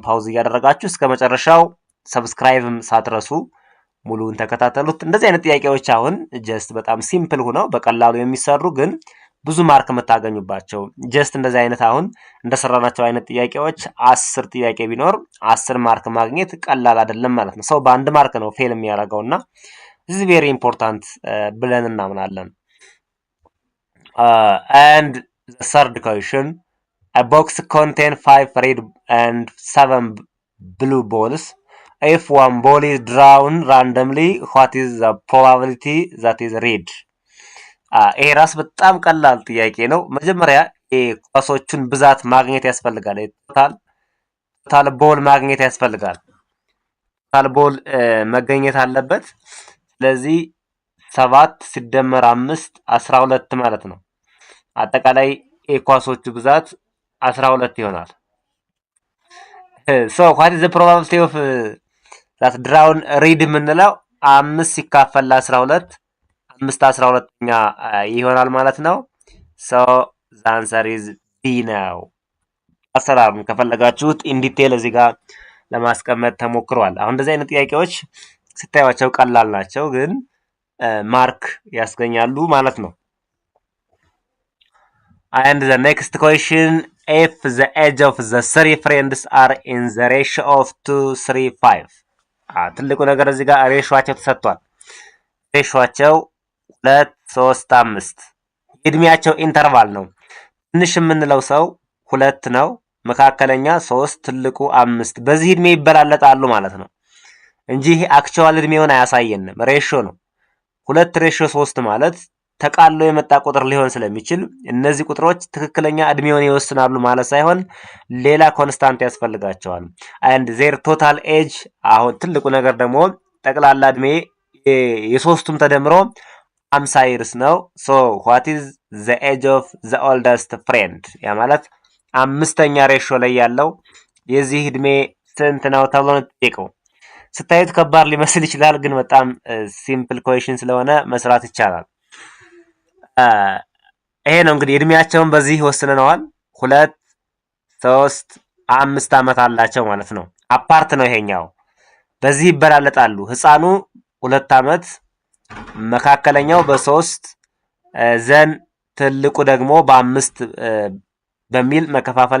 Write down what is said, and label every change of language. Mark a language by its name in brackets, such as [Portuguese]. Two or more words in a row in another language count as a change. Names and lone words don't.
[Amharic] ፓውዝ እያደረጋችሁ እስከመጨረሻው ሰብስክራይብም ሳትረሱ ሙሉውን ተከታተሉት። እንደዚህ አይነት ጥያቄዎች አሁን ጀስት በጣም ሲምፕል ሆነው በቀላሉ የሚሰሩ ግን ብዙ ማርክ የምታገኙባቸው ጀስት እንደዚህ አይነት አሁን እንደሰራናቸው አይነት ጥያቄዎች 10 ጥያቄ ቢኖር 10 ማርክ ማግኘት ቀላል አይደለም ማለት ነው። ሰው በአንድ ማርክ ነው ፌል የሚያደርገውና [English] this is very important [Amharic] ብለን እናምናለን። [English] And the third question, a box contains 5 red and 7 blue balls. If one ball is drawn randomly, what is the probability that is red? [Amharic] ይሄ ራስ በጣም ቀላል ጥያቄ ነው። መጀመሪያ የኳሶቹን ብዛት ማግኘት ያስፈልጋል። [English] total ball [Amharic] ማግኘት ያስፈልጋል። [English] total ball [Amharic] መገኘት አለበት። ስለዚህ 7 ሲደመር 5 12 ማለት ነው። አጠቃላይ የኳሶቹ ብዛት 12 ይሆናል። [English] so what is the probability of that drawn red [Amharic] የምንለው 5 ሲካፈል ለ12 5/12ኛ ይሆናል ማለት ነው። [English] so the answer is B [Amharic] ነው። አሰራሩን ከፈለጋችሁት [English] in detail [Amharic] እዚህ ጋር ለማስቀመጥ ተሞክሯል። አሁን እንደዚህ አይነት ጥያቄዎች ስታዩዋቸው ቀላል ናቸው ግን ማርክ ያስገኛሉ ማለት ነው። [English] And the next question, if the age of the three friends are in the ratio of 2:3:5 [Amharic] ትልቁ ነገር እዚህ ጋር ሬሾቸው ተሰጥቷል። ሬሾቸው 2:3:5 የእድሜያቸው ኢንተርቫል ነው። ትንሽ የምንለው ሰው 2 ነው፣ መካከለኛ 3፣ ትልቁ 5። በዚህ እድሜ ይበላለጣሉ ማለት ነው እንጂ ይሄ አክቹዋል እድሜውን አያሳየንም። ሬሾ ነው። 2:3 ማለት ተቃሎ የመጣ ቁጥር ሊሆን ስለሚችል እነዚህ ቁጥሮች ትክክለኛ እድሜውን ይወስናሉ ማለት ሳይሆን ሌላ ኮንስታንት ያስፈልጋቸዋል። [English] and their total age [Amharic] አሁን ትልቁ ነገር ደግሞ ጠቅላላ እድሜ የሶስቱም ተደምሮ 50 years ነው። [English] so what is the age of the oldest friend? [Amharic] ያ ማለት አምስተኛ ሬሾ ላይ ያለው የዚህ እድሜ ስንት ነው ተብሎ ነው ተጠየቀው። ስታዩት ከባድ ሊመስል ይችላል፣ ግን በጣም [English] simple question [Amharic] ስለሆነ መስራት ይቻላል። ይሄ ነው እንግዲህ እድሜያቸውን በዚህ ወስነነዋል። 2፣ 3፣ 5 ዓመት አላቸው ማለት ነው። አፓርት ነው ይሄኛው። በዚህ ይበላለጣሉ። ህፃኑ 2 ዓመት፣ መካከለኛው በ3 ዘን ትልቁ ደግሞ በ5 በሚል መከፋፈል